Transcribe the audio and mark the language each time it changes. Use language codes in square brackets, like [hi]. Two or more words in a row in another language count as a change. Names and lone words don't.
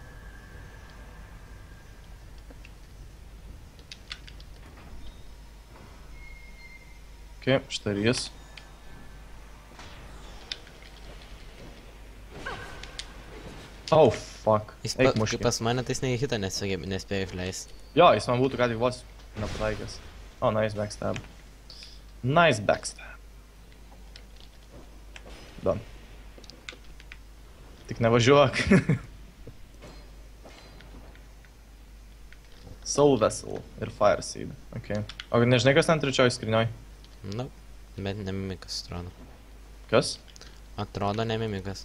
[lt] Ok, štai ir jis. [en] Oh, fuck. [lt] Eik muškį. Kaip pas mane, tai jis neįhita nespėjo išleisti. Jo, jis man būtų ką tik vos nepataikęs. [en] Oh, nice backstab. Nice backstab. Done. [lt] Tik nevažiuok. Soul Vessel ir Fire Seed. Ok. O nežinai, kas ten trečioj skrinioj? Bet ne mimikas atrodo. Kas? Atrodo ne mimikas.